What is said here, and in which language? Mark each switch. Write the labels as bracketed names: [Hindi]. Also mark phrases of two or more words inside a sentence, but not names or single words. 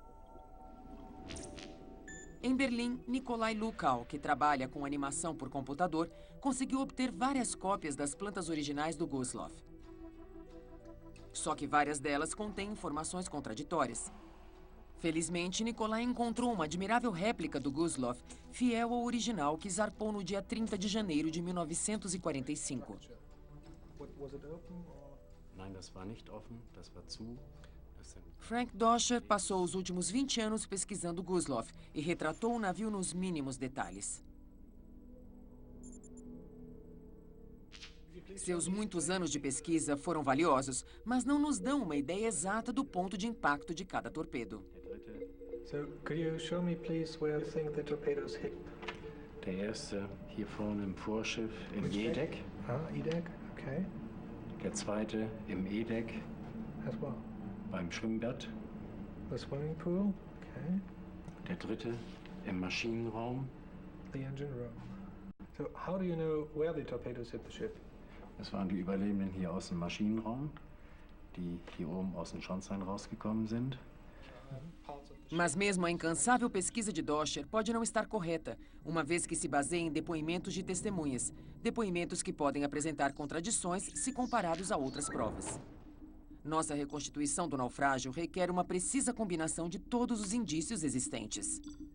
[Portuguese] Em Berlim, Nikolai Lukau, que trabalha com animação por computador, conseguiu obter várias cópias das plantas originais do Gustloff. Só que várias delas contêm informações contraditórias. Felizmente, Nikolai encontrou uma admirável réplica do Gustloff, fiel ao original que zarpou no dia 30 de janeiro de 1945. [German] Nein, das war nicht offen, das war zu. [Portuguese] Frank Doscher passou os últimos 20 anos pesquisando Gustloff e retratou o navio nos mínimos detalhes. Seus muitos anos de pesquisa foram valiosos, mas não nos dão uma ideia exata do ponto de impacto de cada torpedo. [English] So, could you show me, please, where you think the torpedoes hit? [German] Der erste hier vorne im Vorschiff im E-Deck. Ah, [English] E-Deck, okay. [German] Der zweite im E-Deck. [English] As well. [German] Beim Schwimmbad. [English] The swimming pool, okay. [German] Der dritte im Maschinenraum. [English] The engine room. So, how do you know where the torpedoes hit the ship? [German] Das waren die Überlebenden hier aus dem Maschinenraum, die hier oben aus dem Schornstein rausgekommen sind. [Portuguese] Mas mesmo a incansável pesquisa de Doscher pode não estar correta, uma vez que se baseia em depoimentos de testemunhas, depoimentos que podem apresentar contradições se comparados a outras provas. Nossa reconstituição do naufrágio requer uma precisa combinação de todos os indícios existentes.